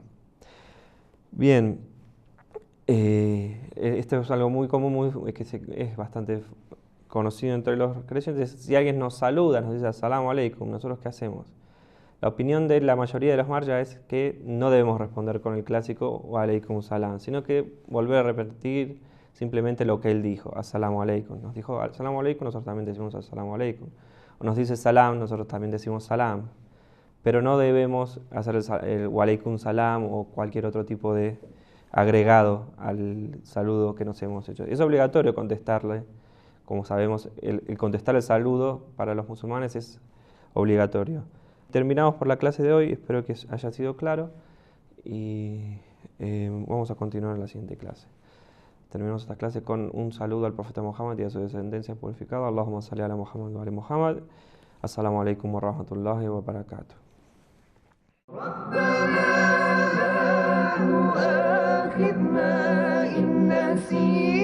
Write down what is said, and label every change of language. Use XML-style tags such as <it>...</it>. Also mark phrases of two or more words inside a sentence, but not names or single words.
<es>Bien, esto es algo muy común, es bastante conocido entre los creyentes. Si alguien nos saluda, nos dice</es> <ar>السلام عليكم,</ar> <es>¿nosotros qué hacemos? La opinión de la mayoría de los marja es que no debemos responder con el clásico</es> <ar>وعليكم السلام,</ar> <es>sino que volver a repetir simplemente lo que él dijo,</es> <ar>السلام عليكم.</ar> <es>Nos dijo</es> <ar>السلام عليكم,</ar> <es>nosotros también decimos</es> <ar>السلام عليكم.</ar> <es>O nos dice salam, nosotros también decimos salam. Pero no debemos hacer el</es> <ar>وعليكم السلام</ar> <es>o cualquier otro tipo de agregado al saludo que nos hemos hecho. Es obligatorio contestarle, como sabemos, el contestar el saludo para los musulmanes es obligatorio. Terminamos por la clase de hoy, espero que haya sido claro y vamos a continuar en la siguiente clase. Terminamos esta clase con un saludo al profeta Muhammad y a su descendencia purificada.</es> <ar>اللهم صل على محمد وعلى محمد السلام عليكم ورحمة الله وبركاته. ربنا لا تؤاخذنا إن نسينا</ar>